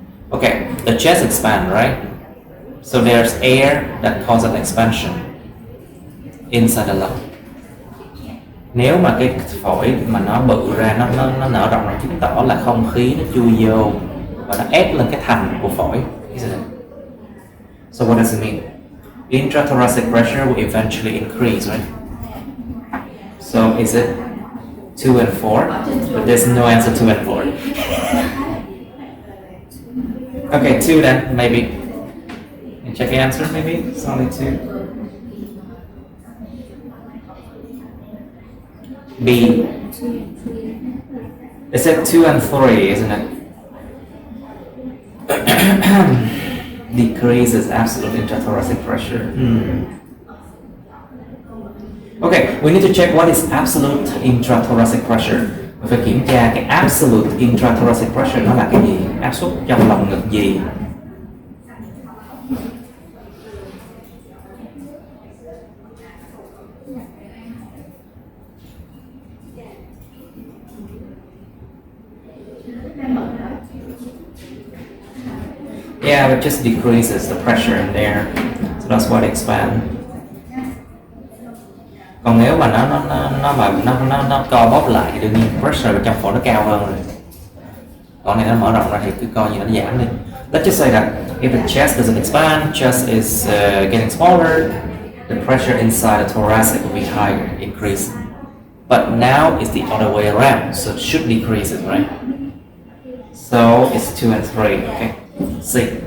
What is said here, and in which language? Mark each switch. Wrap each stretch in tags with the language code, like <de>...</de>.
<en>Okay, the chest expand, right? So there's air that causes an expansion inside the lung.</en> <vi>Nếu mà cái phổi mà nó bự ra, nó nở rộng ra, chứng tỏ là không khí nó chui vô và nó ép lên cái thành của phổi,</vi> <en>isn't it? So what does it mean? Intrathoracic pressure will eventually increase, right? So is it 2 and 4? But there's no answer 2 and 4. Okay, 2 then, maybe. And check the answer, maybe? It's only 2. B. It said 2 and 3, isn't it? Decreases absolute intrathoracic pressure. Okay, we need to check what is absolute intrathoracic pressure.</en> <vi>Phải kiểm tra cái absolute intrathoracic pressure nó là cái gì, áp suất trong lồng ngực gì.</vi> <en>Yeah, it just decreases the pressure in there, so that's why it expand.</en> <vi>Còn nếu mà nó co bóp lại thì đương nhiên pressure trong phổi nó cao hơn rồi. Còn này nó mở rộng ra thì cứ coi như nó giảm đi.</vi> <en>Let's just say that if the chest doesn't expand, chest is getting smaller, the pressure inside the thoracic will be higher, increase. But now it's the other way around, so it should decrease it, right? So it's 2 and 3, okay? C.</en>